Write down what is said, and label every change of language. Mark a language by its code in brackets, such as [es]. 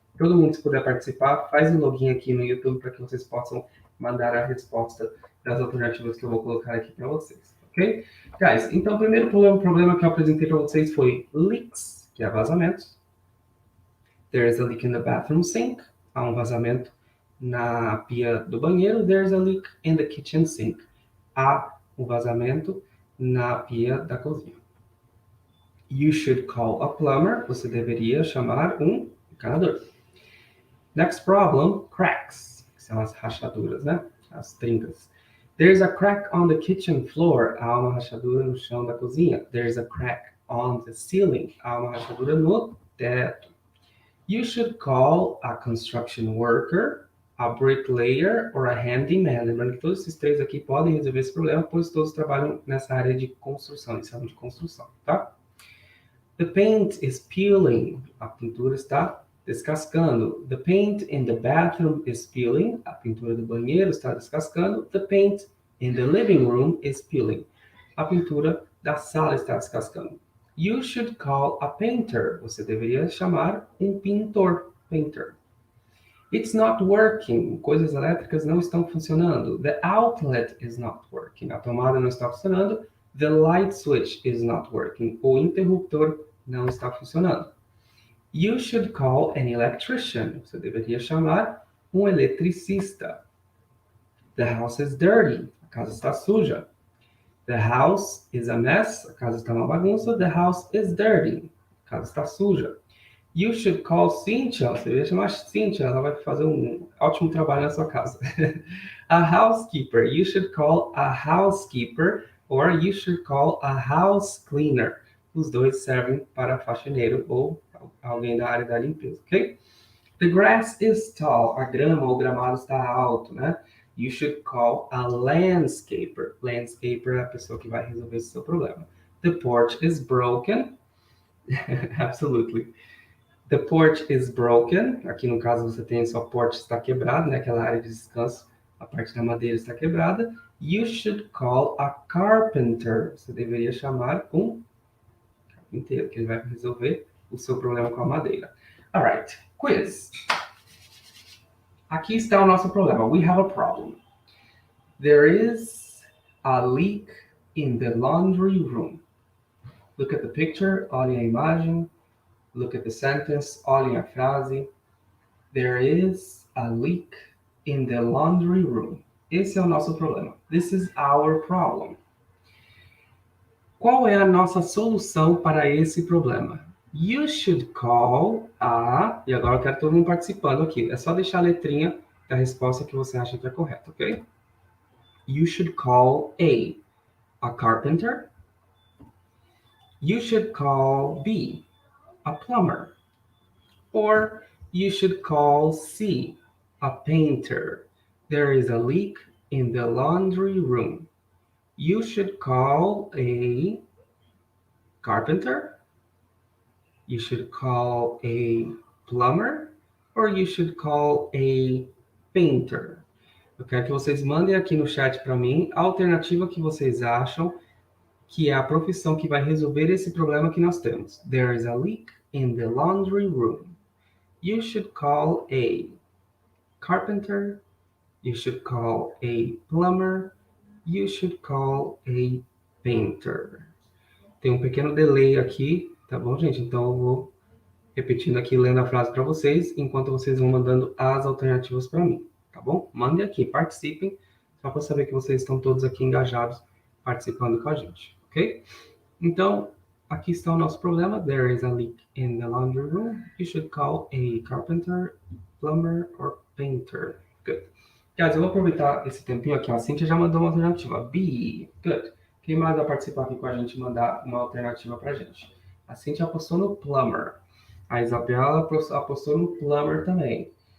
[pt] Todo mundo, se puder participar, faz um login aqui no YouTube para que vocês possam mandar a resposta das alternativas que eu vou colocar aqui para vocês, ok? Guys, então o primeiro problema que eu apresentei para vocês foi leaks, que é vazamentos. [en] There is a leak in the bathroom sink, [pt] há um vazamento na pia do banheiro. [en] There's a leak in the kitchen sink. [pt] Há um vazamento na pia da cozinha. [en] You should call a plumber. [pt] Você deveria chamar um encanador. [en] Next problem, [pt] cracks, que são as rachaduras, né? As trincas. [en] There's a crack on the kitchen floor. [pt] Há uma rachadura no chão da cozinha. [en] There's a crack on the ceiling. [pt] Há uma rachadura no teto. [en] You should call a construction worker, a bricklayer or a handyman. [pt] Lembrando que todos esses três aqui podem resolver esse problema, pois todos trabalham nessa área de construção, eles chamam de construção, tá? [en] The paint is peeling. [pt] A pintura está descascando. [en] The paint in the bathroom is peeling. [pt] A pintura do banheiro está descascando. [en] The paint in the living room is peeling. [pt] A pintura da sala está descascando. [en] You should call a painter. [pt] Você deveria chamar um pintor. [en] Painter. It's not working. [pt] Coisas elétricas não estão funcionando. [en] The outlet is not working. [pt] A tomada não está funcionando. [en] The light switch is not working. [pt] O interruptor não está funcionando. [en] You should call an electrician. [pt] Você deveria chamar um eletricista. [en] The house is dirty. [pt] A casa está suja. [en] The house is a mess. [pt] A casa está uma bagunça. [en] The house is dirty. [pt] A casa está suja. [en] You should call Cynthia. [pt] Você deveria chamar Cynthia. Ela vai fazer um ótimo trabalho na sua casa. [en] A housekeeper. You should call a housekeeper or you should call a house cleaner. [pt] Os dois servem para faxineiro ou alguém da área da limpeza, ok? [en] The grass is tall. [pt] A grama ou gramado está alto, né? [en] You should call a landscaper. [pt] Landscaper é a pessoa que vai resolver esse seu problema. [en] The porch is broken. Absolutely. The porch is broken. [pt] Aqui no caso você tem sua porch está quebrada, né? Aquela área de descanso, a parte da madeira está quebrada. [en] You should call a carpenter. [pt] Você deveria chamar um carpinteiro, que ele vai resolver o seu problema com a madeira. [en] Alright, quiz. [pt] Aqui está o nosso problema. [en] We have a problem. There is a leak in the laundry room. Look at the picture, [pt] olhem a imagem. [en] Look at the sentence, [pt] olhem a frase. [en] There is a leak in the laundry room. [pt] Esse é o nosso problema. [en] This is our problem. [pt] Qual é a nossa solução para esse problema? [en] You should call a... [pt] E agora eu quero todo mundo participando aqui. É só deixar a letrinha da resposta que você acha que é correta, ok? [en] You should call a carpenter. You should call B, a plumber. Or you should call C, a painter. There is a leak in the laundry room. You should call a carpenter. You should call a plumber. Or you should call a painter. [pt] Eu quero que vocês mandem aqui no chat para mim a alternativa que vocês acham que é a profissão que vai resolver esse problema que nós temos. [en] There is a leak in the laundry room. You should call a carpenter. You should call a plumber. You should call a painter. [pt] Tem um pequeno delay aqui, tá bom, gente? Então eu vou repetindo aqui, lendo a frase para vocês, enquanto vocês vão mandando as alternativas para mim, tá bom? Mandem aqui, participem, só para saber que vocês estão todos aqui engajados, participando com a gente, ok? Então, aqui está o nosso problema. [en] There is a leak in the laundry room. You should call a carpenter, plumber, or painter. Good. [pt] Guys, eu vou aproveitar esse tempinho aqui. A Cynthia já mandou uma alternativa. B. Good. Quem mais vai participar aqui com a gente e mandar uma alternativa pra gente? A Cynthia apostou no plumber. A Isabela apostou no plumber também.